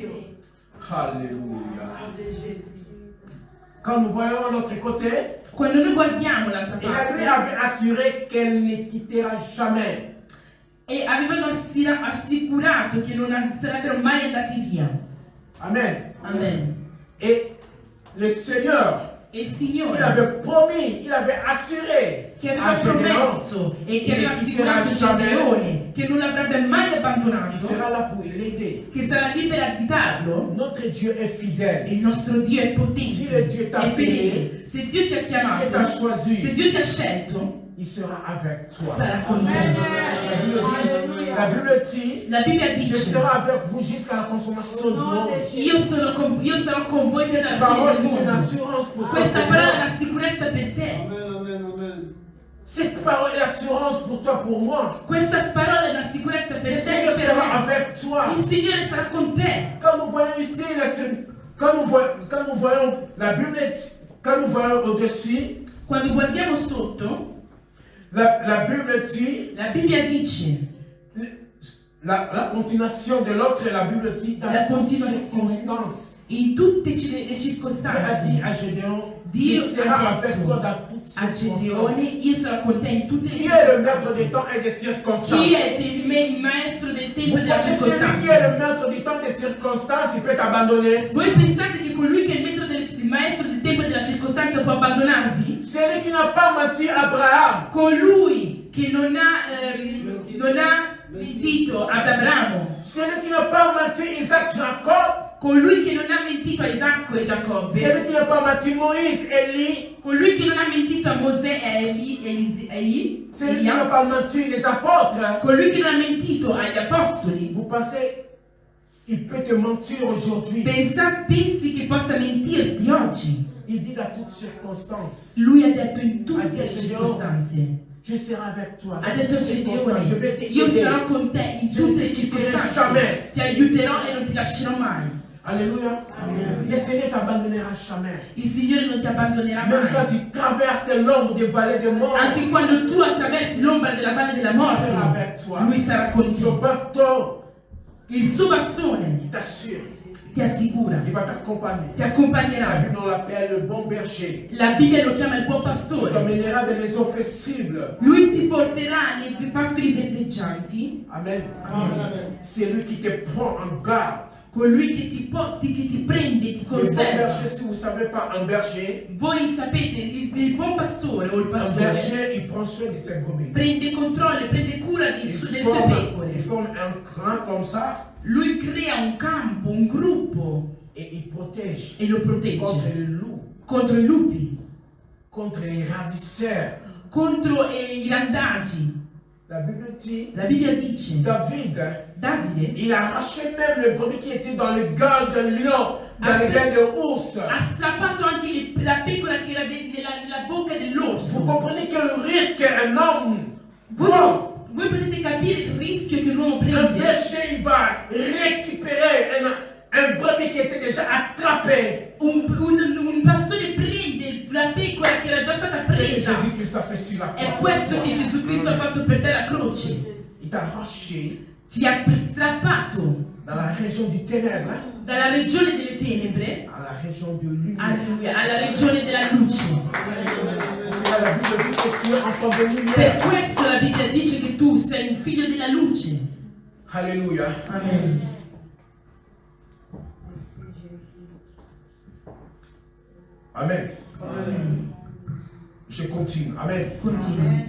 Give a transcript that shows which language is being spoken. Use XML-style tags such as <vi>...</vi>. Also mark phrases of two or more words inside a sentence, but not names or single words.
<fr>Alléluia. Quand nous voyons l'autre côté,</fr> <it>Quando noi guardiamo l'altra</it> <fr>il lui</fr> <it>parte,</it> <fr>avait assuré qu'elle ne quittera jamais.</fr> <it>e avevano assicurato che non sarebbero mai andati via.</it> <fr>Amen.</fr> <it>Amen.</it> <fr>Et le Seigneur,</fr> <it>E il</it> <fr>il</fr> <it>Signore</it> <fr>avait promis, il avait assuré</fr> <it>che</it> <fr>à</fr> <it>aveva</it> <fr>Gédéon,</fr> <it>promesso e che</it> <fr>il</fr> <it>aveva</it> <fr>quitterà</fr> <it>assicurato</it> <fr>jamais.</fr> <it>Gedeone che non l'avrebbe mai</it> <fr>Il</fr> <it>abbandonato,</it> <fr>sera là pour l'aider.</fr> <it>che sarà lì per aiutarlo.</it> <fr>Notre Dieu est fidèle.</fr> <it>Il nostro Dio è</it> <fr>Si le</fr> <it>potente,</it> <fr>Dieu t'a</fr> <it>è fedele.</it> <fr>appelé,</fr> <it>Se Dio ti ha</it> <fr>si Dieu t'a</fr> <it>chiamato, se</it> <fr>choisi,</fr> <it>Dio ti ha scelto,</it> <fr>il sera avec toi.</fr> <it>sarà con te.</it> <fr>La Bible dit,</fr> <it>La Bibbia</it> <fr>je</fr> <it>dice,</it> <fr>serai avec vous jusqu'à la consommation du monde.</fr> <it>io sarò con voi fino alla</it> <fr>Cette parole,</fr> <it>fine</it> <fr>c'est</fr> <it>del</it> <fr>une</fr> <it>mondo.</it> <fr>assurance pour toi.</fr> <it>Questa parola è una sicurezza per te.</it> <fr>Cette parole est l'assurance pour toi, pour moi.</fr> <it>Questa parola è una sicurezza per</it> <fr>Le</fr> <it>te</it> <fr>Seigneur</fr> <it>e per</it> <fr>sera</fr> <it>me.</it> <fr>avec toi.</fr> <it>Il Signore sarà con te.</it> <fr>Quand nous voyons ici, quand nous voyons la Bible, quand nous voyons au-dessus,</fr> <it>Quando guardiamo sotto,</it> <fr>la Bible dit,</fr> <it>la Bibbia dice,</it> <fr>la continuation de l'autre, la Bible dit, dans</fr> <it>La</it> <fr>toutes</fr> <it>continuation.</it> <fr>circonstances.</fr> <it>in tutte le</it> <fr>Dieu a dit</fr> <it>circostanze,</it> <fr>à Gédéon,</fr> <it>Dio</it> <fr>je serai</fr> <it>ha</it> <fr>avec</fr> <it>detto</it> <fr>toi dans toutes</fr> <it>a Gedeone,</it> <fr>circonstances.</fr> <it>io sarò con te in tutte le</it> <fr>Qui est le maître</fr> <it>circostanze.</it> <fr>du temps et des circonstances?</fr> <it>Chi è il maestro del tempo</it> <fr>Vous</fr> <it>e della</it> <fr>pensez celui qui est</fr> <it>circostanza?</it> <fr>le maître du temps et des circonstances, il peut t'abandonner?</fr> <it>Voi pensate che colui che è il maestro del tempo e della circostanza può abbandonarvi?</it> <fr>Celui qui n'a pas menti à Abraham,</fr> <it>Colui che non ha mentito ad Abramo,</it> <fr>celui qui n'a pas menti Isaac, Jacob,</fr> <it>colui che non ha mentito a Isacco e Giacobbe,</it> <fr>celui qui n'a pas menti Moïse, Élie,</fr> <it>colui che non ha mentito a Mosè e Eli,</it> <fr>celui qui n'a pas menti les apôtres.</fr> <it>colui che non ha mentito agli apostoli,</it> <fr>Vous pensez, il peut te mentir aujourd'hui?</fr> <it>pensi che possa mentirti oggi?</it> <fr>Il dit dans toutes circonstances,</fr> <it>Lui ha detto in tutte le circostanze,</it> <fr>je serai avec toi.</fr> <it>ha</it> <fr>Dans</fr> <it>detto a</it> <fr>toutes circonstances, je vais</fr> <it>Gedeone,</it> <fr>te</fr> <it>io</it> <fr>aider.</fr> <it>sarò con te in tutte le circostanze,</it> <fr>jamais.</fr> <it>ti aiuterò e non ti lascerò mai.</it> <fr>Alléluia. Le Seigneur t'abandonnera jamais.</fr> <it>Il Signore non ti abbandonerà</it> <fr>Même quand</fr> <it>mai.</it> <fr>tu traverses de l'ombre des vallées de mort,</fr> <it>Anche quando tu attraversi l'ombra della valle della</it> <fr>il sera</fr> <it>morte,</it> <fr>avec toi.</fr> <it>Lui sarà con</it> <fr>Son</fr> <it>te.</it> <fr>bateau,</fr> <it>Il suo bastone</it> <fr>il t'assure,</fr> <it>ti assicura,</it> <fr>il va t'accompagner.</fr> <it>ti</it> <fr>La</fr> <it>accompagnerà.</it> <fr>Bible on l'appelle le bon berger.</fr> <it>La Bibbia lo chiama il buon</it> <fr>Il</fr> <it>pastore.</it> <fr>t'emmènera des maisons flessibles.</fr> <it>Lui ti porterà nei pascoli verdeggianti,</it> <fr>Amen. C'est lui qui te prend en garde.</fr> <it>colui che ti prende, ti</it> <fr>Le bon</fr> <it>conserva.</it> <fr>berger, si vous ne savez pas, un berger,</fr> <it>Voi sapete, il buon pastore o il</it> <fr>un</fr> <it>pastore</it> <fr>berger, il prend soin de ses brebis.</fr> <it>prende controllo, prende cura delle</it> <fr>Il</fr> <it>sue</it> <fr>forme</fr> <it>pecore.</it> <fr>un clan comme ça</fr> <it>Lui crea un campo, un gruppo</it> <fr>et il protège</fr> <it>e lo</it> <fr>contre</fr> <it>protegge</it> <fr>les loups,</fr> <it>contro i lupi,</it> <fr>contre les ravisseurs.</fr> <it>contro i randagi.</it> <fr>La Bible dit,</fr> <it>La Bibbia dice,</it> <fr>David,</fr> <it>Davide</it> <fr>il a arraché même le brebis qui était dans le gueule de lion, dans le gueule de ours.</fr> <it>ha strappato anche la pecora che era nella bocca</it> <fr>Vous</fr> <it>dell'orso.</it> <fr>comprenez que le risque, un homme,</fr> <it>Voi potete capire il rischio che l'uomo</it> <fr>un</fr> <it>prende.</it> <fr>berger, il va récupérer un brebis qui était déjà attrapé.</fr> <it>Un pastore prende piccola che era già stata</it> <fr>C'est ce que</fr> <it>presa.</it> <fr>Jésus-Christ a fait sur la</fr> <it>È</it> <fr>croix.</fr> <it>questo che Gesù Cristo ha fatto per te alla croce.</it> <fr>Il t'a arraché</fr> <it>Ti ha strappato</it> <fr>dans la région du ténèbre</fr> <it>dalla regione delle tenebre,</it> <fr>à la région de lumière.</fr> <it>alleluia, alla regione della luce.</it> <fr>C'est là la Bible dit que tu es enfant de</fr> <it>Per</it> <fr>lumière.</fr> <it>questo la Bibbia dice che tu sei un figlio della luce.</it> <fr>Alléluia. Amen. Amen. Je continue. Amen.</fr> <it>Continua.</it>